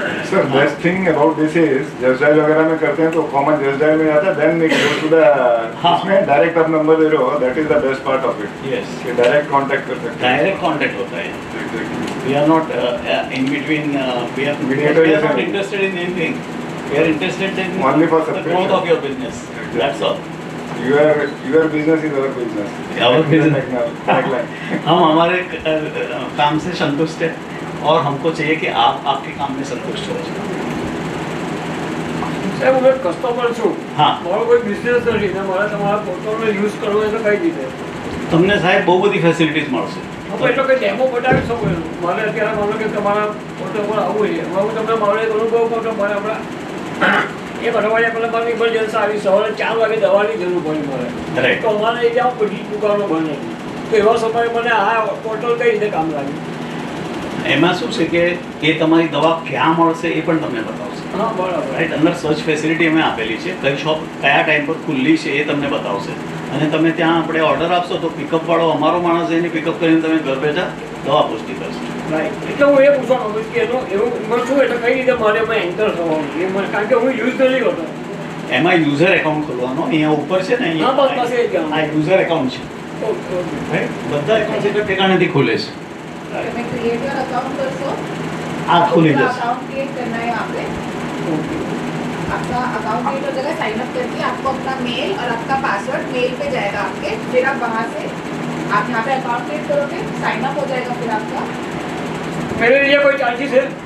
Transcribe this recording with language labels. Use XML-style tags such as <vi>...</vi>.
<en>sir best thing about this is just dial</en> <hi>वगैरह में करते हैं तो कॉमन जस्ट डायल में जाता है,</hi> <en>then we go to the</en> <hi>इसमें डायरेक्ट आप नंबर दे रहे हो,</hi> <en>That is the best part of it. Yes,</en> <hi>कि डायरेक्ट कांटेक्ट कर सकते हैं।</hi> <en>Direct contact होता है, we are not in between, we are not interested in anything, we are interested in Only for the growth of your business, that's all. Your business is our business. Our business. Tagline.</en> <hi>हम हमारे काम से संतुष्ट है, और हमको चाहिए कि आप आपके काम में संतुष्ट हो जाए।</hi> <gu>સાહેબ હું એક કસ્ટમર છું, હા મારો કોઈ બિઝનેસ નથી ને મારે તમારા પોર્ટલનો યુઝ કરવો હોય તો કઈ રીતે? તમને સાહેબ બહુ બધી ફેસિલિટીઝ મળશે. આપણે એટલો કંઈ ડેમો બતાવી શકો એનો? મારે અત્યારે માનો કે તમારા પોર્ટલ પર આવવું છે, હવે હું તમને મારો એક અનુભવ કહું તો મારે હમણાં એક અઠવાડિયા પહેલાં મારી ઇમરજન્સી આવી, સવારે 4 વાગે દવાની જરૂર પડી મારે, રાઈટ. તો અમારે એ ત્યાં બધી દુકાનો બંધ હતી, તો એવા સમયે મને આ પોર્ટલ કઈ રીતે કામ લાગ્યું? એમાં શું છે કે એ તમારી દવા ક્યાં મળશે એ પણ તમને બતાવશે. હા બરાબર. રાઈટ, અંદર સર્ચ ફેસિલિટી અમે આપેલી છે, કઈ શોપ કયા ટાઈમ પર ખુલ્લી છે એ તમને બતાવશે. અને તમે ત્યાં આપણે ઓર્ડર આપશો તો પિકઅપ વાળો અમારો માણસ એને પિકઅપ કરીને તમે ઘર બેઠા દવા પુષ્ટિ કરશે. રાઈટ, એટલે હું એ પૂછવા માંગુ છું કે એનું શું, એટલે કઈ રીતે મારે એમાં એન્ટર થવાનું એ મને, કારણ કે હું યુઝ નથી કરતો. એમાં યુઝર એકાઉન્ટ ખોલવાનો, અહીંયા ઉપર છે ને, હા બસ બસ એ જ આ યુઝર એકાઉન્ટ છે. Okay okay. રાઈટ, બધા એકાઉન્ટ એક ઠેકાણેથી ખુલે છે. તમે</gu> <en>create your account</en> <gu>करसो, આ ખુલી જશે.</gu> <hi>अकाउंट क्रिएट करना है यहाँ पे, आपका अकाउंट क्रिएट हो जाएगा, साइन अप करके आपको अपना मेल और आपका पासवर्ड मेल पे जाएगा आपके, फिर आप वहाँ से आप यहाँ पे अकाउंट क्रिएट करोगे, साइन अप हो जाएगा फिर आपका। मेरे लिए कोई चार्जेस है?</hi>